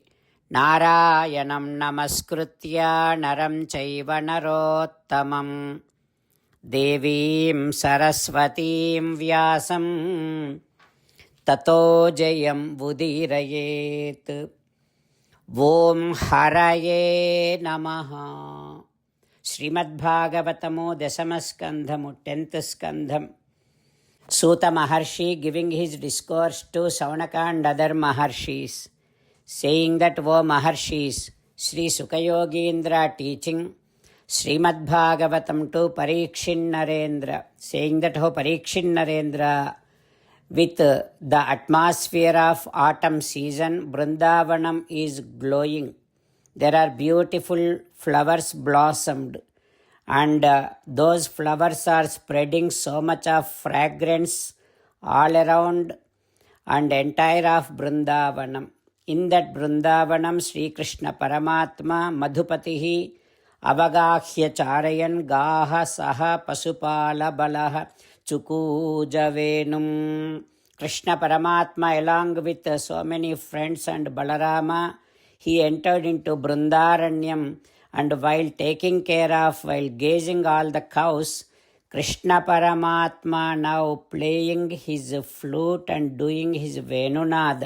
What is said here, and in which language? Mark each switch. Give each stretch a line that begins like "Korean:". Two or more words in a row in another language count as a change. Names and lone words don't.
Sanskrit: Narayanam Namaskritya Naram Chaiva Narottamam Devim Saraswatim Vyasam Tato Jayam Vudirayet. Om Haraye Namaha. Srimad Bhagavatamo Dasamaskandhamu 10th Skandham.
English: Suta Maharshi giving his discourse to Saunaka and other Maharshis, saying that, O Maharshis, Sri Sukha Yogindra teaching Srimad Bhagavatam to Parikshin Narendra, saying that, O Parikshin Narendra, with the atmosphere of autumn season, Vrindavanam is glowing. There are beautiful flowers blossomed, and those flowers are spreading so much of fragrance all around and entire of Vrindavanam. In that Vrindavanam, Sri Krishna Paramatma, Madhupatihi,
Sanskrit: ಅವಗಾಹ್ಯ ಚಾರಯನ್ ಗಾಹ ಸಹ ಪಶುಪಾಲ ಬಲಃ ಚುಕೂಜವೇನುಂ.
English: Krishna Paramatma, along with so many friends and Balarama, he entered into Brundaranyam, and while gazing all the cows, Krishna Paramatma now playing his flute and doing his Venunadam.